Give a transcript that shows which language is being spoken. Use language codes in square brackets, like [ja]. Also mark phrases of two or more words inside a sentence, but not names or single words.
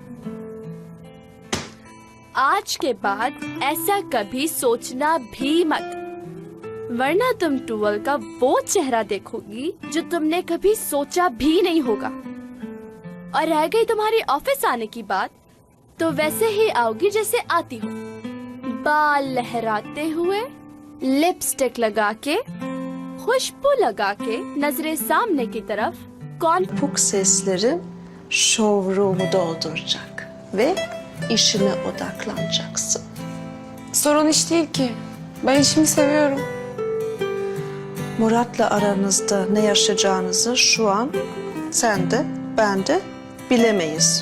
[hi] आज के बाद ऐसा कभी सोचना भी मत, वरना तुम टूवल का वो चेहरा देखोगी जो तुमने कभी सोचा भी नहीं होगा। और रह गई तुम्हारी ऑफिस आने की बात, तो वैसे ही आओगी जैसे आती हो, बाल लहराते हुए, लिपस्टिक लगा के, खुशबू लगा के, नजरे सामने की तरफ। कौन [tr] Puk sesleri showroom'u dolduracak ve işine odaklanacaksın. Sorun iş değil ki. Ben işimi seviyorum. Murat'la aranızda ne yaşayacağınızı şu an sen de ben de bilemeyiz.